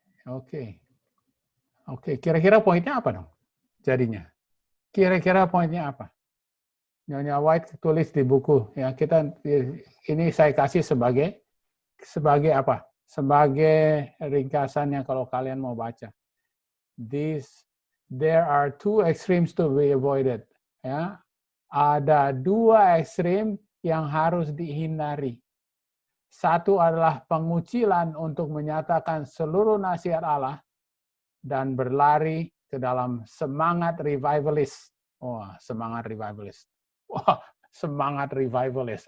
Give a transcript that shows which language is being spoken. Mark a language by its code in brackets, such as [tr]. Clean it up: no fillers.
[id] Oke. Oke, kira-kira poinnya apa dong? Jadinya. Kira-kira poinnya apa? Nyonya White tulis di buku, ya. Ini saya kasih sebagai apa? Sebagai ringkasannya kalau kalian mau baca. [en] There are two extremes to be avoided. [id] Ya. Ada dua ekstrim yang harus dihindari. Satu adalah pengucilan untuk menyatakan seluruh nasihat Allah dan berlari ke dalam semangat revivalist. Wah, semangat revivalist. Wah, semangat revivalist.